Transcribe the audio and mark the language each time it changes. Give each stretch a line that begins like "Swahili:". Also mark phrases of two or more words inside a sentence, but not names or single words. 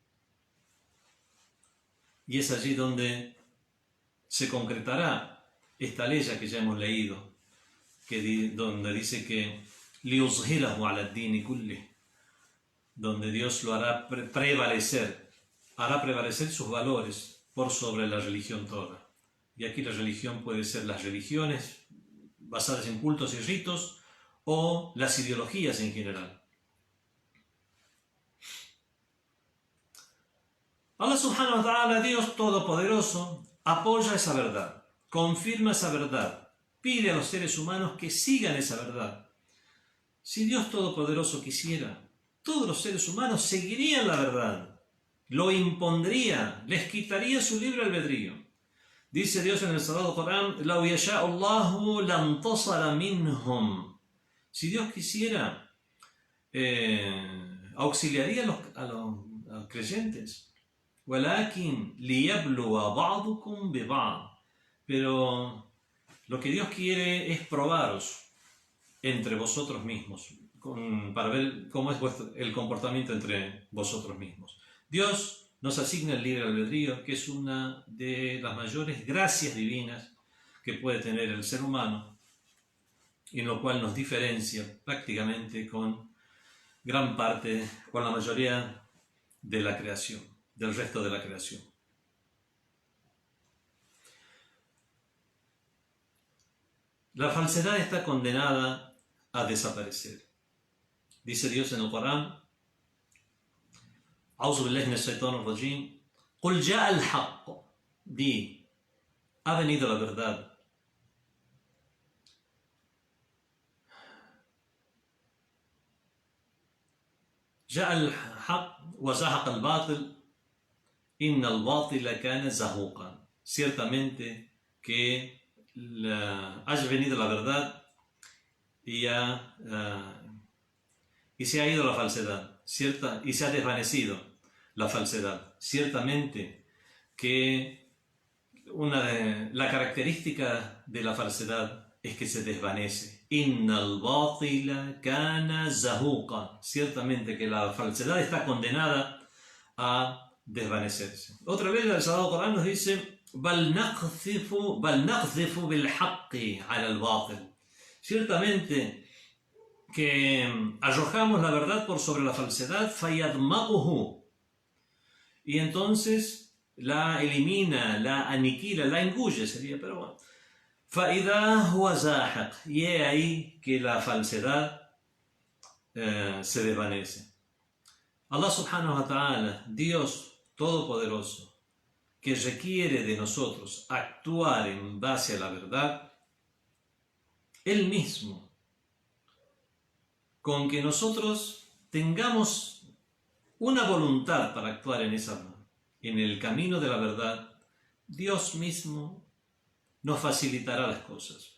Spanish: Y es allí donde se concretará esta ley que ya hemos leído, donde dice que
Arabic: ليظهره على الدين كله,
Spanish: donde Dios lo hará prevalecer sus valores por sobre la religión toda. Y aquí la religión puede ser las religiones basadas en cultos y ritos o las ideologías en general.
Arabic: الله سبحانه وتعالى,
Spanish: Dios Todopoderoso, apoya esa verdad, confirma esa verdad, pide a los seres humanos que sigan esa verdad. Si Dios Todopoderoso quisiera, todos los seres humanos seguirían la verdad, lo impondría, les quitaría su libre albedrío. Dice Dios en el Sagrado Corán:
Arabic: "لو يشاء الله لانتصر منهم".
Spanish: Si Dios quisiera, auxiliaría a los creyentes.
Arabic: "ولكن ليبلو بعضكم ببعض".
Spanish: Pero lo que Dios quiere es probaros entre vosotros mismos, para ver cómo es el comportamiento entre vosotros mismos. Dios nos asigna el libre albedrío, que es una de las mayores gracias divinas que puede tener el ser humano, en lo cual nos diferencia prácticamente con gran parte, con la mayoría de la creación, del resto de la creación. La falsedad está condenada a desaparecer. Dice Dios en el Corán:
Arabic: أعوذ بالله من الشيطان الرجيم قل جاء الحق,
Spanish: di, ha venido la verdad.
Arabic: جاء الحق وزهق الباطل إن الباطل كان زهوقا.
Spanish: Ciertamente que ha venido la verdad y se ha ido la falsedad, y se ha desvanecido la falsedad. Ciertamente que la característica de la falsedad es que se desvanece.
Arabic: إن الباطل كان زهوقا.
Spanish: Ciertamente que la falsedad está condenada a desvanecerse. Otra vez el Sagrado Corán nos dice:
Arabic: بل نقذف بالحق على الباطل.
Spanish: Ciertamente que arrojamos la verdad por sobre la falsedad, fayadmaquhu, y entonces la elimina, la aniquila, la engulle sería, pero bueno.
Arabic: فَإِذَا هُوَ زَاهِقٌ,
Spanish: y es ahí que la falsedad se desvanece.
Arabic: الله سبحانه وتعالى,
Spanish: Dios Todopoderoso, que requiere de nosotros actuar en base a la verdad, Él mismo, con que nosotros tengamos una voluntad para actuar en el camino de la verdad, Dios mismo nos facilitará las cosas.